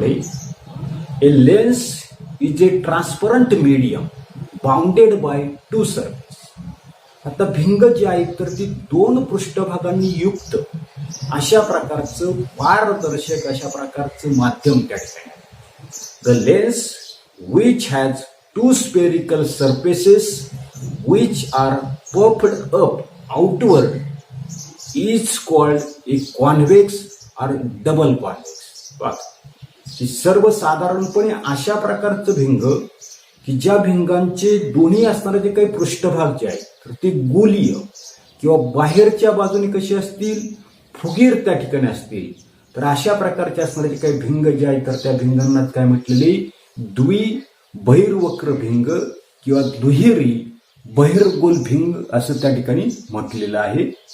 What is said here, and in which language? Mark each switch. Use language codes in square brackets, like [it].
[en] पुढे a lens is a transparent medium bounded by two surface. [mr] आता भिंग जी आहे तर ती दोन पृष्ठभागांनी युक्त अशा प्रकारचं पारदर्शक अशा प्रकारचं माध्यम त्या ठिकाणी. [en] The lens which has two spherical surfaces which are puffed up outward is called a convex or double convex. [mr] की सर्वसाधारणपणे अशा प्रकारचं भिंग की ज्या भिंगांचे दोन्ही असणारे जे काही पृष्ठभाग जे आहेत तर ते गोलीय किंवा बाहेरच्या बाजूने कसे असतील फुगीर त्या ठिकाणी असतील तर अशा प्रकारचे असणारे जे काही भिंग जे आहेत तर त्या भिंगांना काय म्हटलेले द्विबहिर्वक्र भिंग किंवा दुहेरी बहिर्गोल भिंग असं त्या ठिकाणी म्हटलेलं आहे.